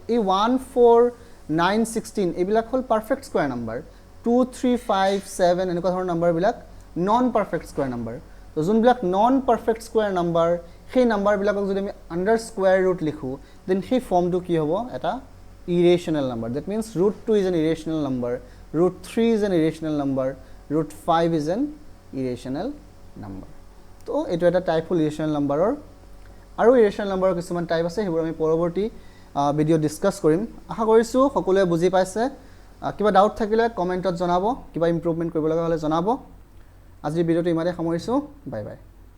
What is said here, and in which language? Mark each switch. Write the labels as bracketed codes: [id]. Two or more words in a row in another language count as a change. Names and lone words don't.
[as] এই 1 4 9 16 এবিলাক হল [en] perfect square number [as] 2 3 5 7 এনেকুৱা ধৰণৰ নাম্বাৰ বিলাক [en] non perfect square number [as] তো যোনবিলাক [en] non perfect square number [as] সেই নাম্বাৰ বিলাকক যদি আমি [en] under square root [as] লিখো দেন সেই ফৰ্মটো কি হ'ব এটা [en] irrational number that means root 2 is an irrational number [as] root 3 is an [en] irrational number [as] root 5 is an [en] irrational number [as] তো এটো এটা টাইপ হল irrational number আৰু irrational number কিছুমান টাইপ আছে হেবোৰ আমি পৰৱৰ্তী ভিডিও ডিসকাস কৰিম আশা কৰিছো সকলোৱে বুজি পাইছে কিবা ডাউট থাকিলে কমেন্টত জনাব কিবা ইমপ্ৰুভমেন্ট কৰিব লগা হলে জনাব আজিৰ ভিডিওটো ইমানে সামৰিছো [en] bye bye